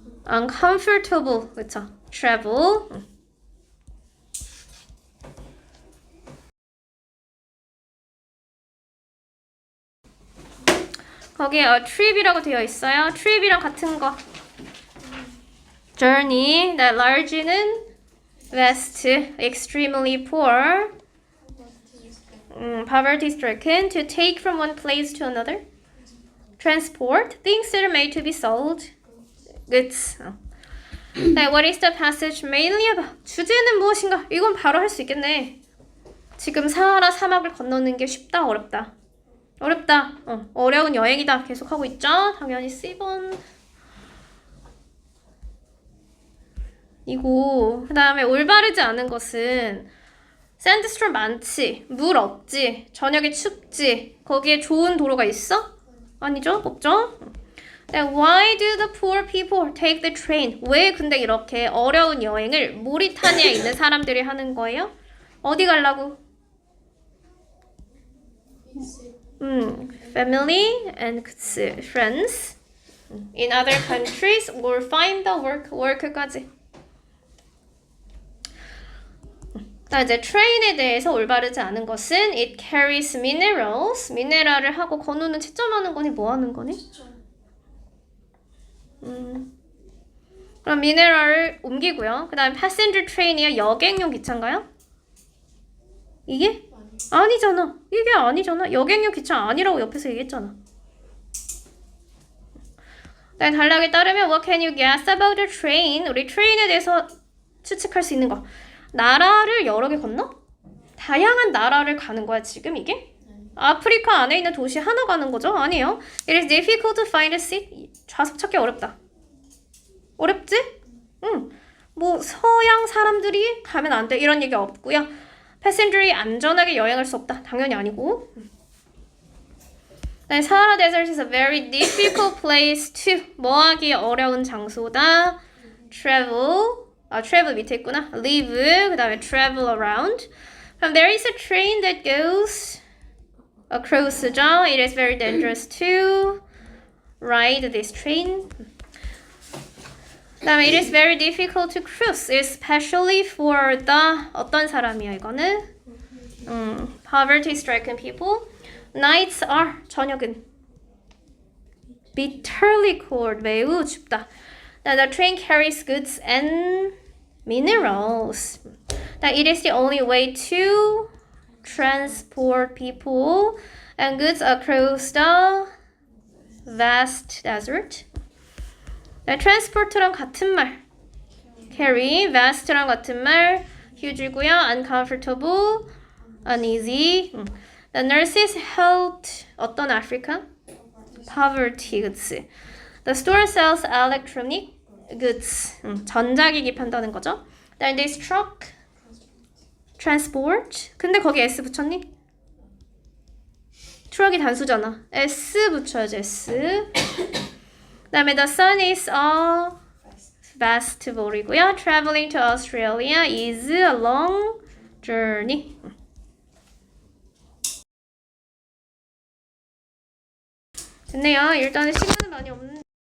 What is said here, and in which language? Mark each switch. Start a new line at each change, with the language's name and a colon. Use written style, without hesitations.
English: uncomfortable. 그쵸? travel.
Korean: 거기에 trip이라고 되어 있어요. trip이랑 같은 거. journey.
English: large는 vast, extremely poor, poverty stricken, to take from one place to another. transport, things that are made to be sold. goods. What is the passage mainly about?
Korean: 주제는 무엇인가? 이건 바로 할 수 있겠네. 지금 사하라 사막을 건너는 게 쉽다, 어렵다? 어렵다. 어려운 여행이다. 계속 하고 있죠? 당연히 C번. 이고, 그 다음에 올바르지 않은 것은 샌드스톰 많지, 물 없지, 저녁에 춥지, 거기에 좋은 도로가 있어? 아니죠? 없죠?
English: Why do the poor people take the train?
Korean: 왜 근데 이렇게 어려운 여행을 모리타니아에 있는 사람들이 하는 거예요? 어디 가려고?
English: family and friends in other countries or find the work까지.
Korean: 이제 train에 대해서 올바르지 않은 것은
English: it carries minerals.
Korean: 미네랄을 하고 건우는 채점하는 거니 뭐 하는 거니? 그럼 미네랄을 옮기고요. 그 다음에 passenger train이야 여객용 기차인가요? 이게? 아니잖아. 이게 아니잖아. 여객용 기차 아니라고 옆에서 얘기했잖아. 단락에 따르면
English: what can you guess about the train?
Korean: 우리 트레인에 대해서 추측할 수 있는 거. 나라를 여러 개 건너? 다양한 나라를 가는 거야 지금 이게? 아프리카 안에 있는 도시 하나 가는 거죠? 아니에요.
English: It is difficult to find a seat.
Korean: 좌석 찾기 어렵다. 어렵지? 응. 뭐 서양 사람들이 가면 안 돼. 이런 얘기 없고요. 패센저이 안전하게 여행할 수 없다. 당연히 아니고.
English: 사하라 데저트 is a very difficult place to
Korean: 뭐하기 어려운 장소다. travel 밑에 있구나.
English: live 그 다음에 travel around. 그럼 there is a train that goes across죠. It is very dangerous to ride this train. 그 다음에 it is very difficult to cruise, especially for the
Korean: 어떤 사람이야 이거는?
English: poverty-stricken people. Nights are 저녁은 bitterly cold 매우 춥다. The train carries goods and minerals. That it is the only way to transport people and goods across the vast desert. transport랑 같은 말. carry, vast랑 같은 말. huge고요. uncomfortable, uneasy. The nurses helped 어떤 Africa? poverty, 그치. The store sells electronic goods.
Korean: 전자기기 판다는 거죠.
English: Then this truck transport.
Korean: 근데 거기 S 붙였니? 트럭이 단수잖아. S 붙여야지, S.
English: 그다음에 the sun is a festival이고요. Traveling to Australia is a long journey.
Korean: 됐네요. 일단은 시간은 많이 없는데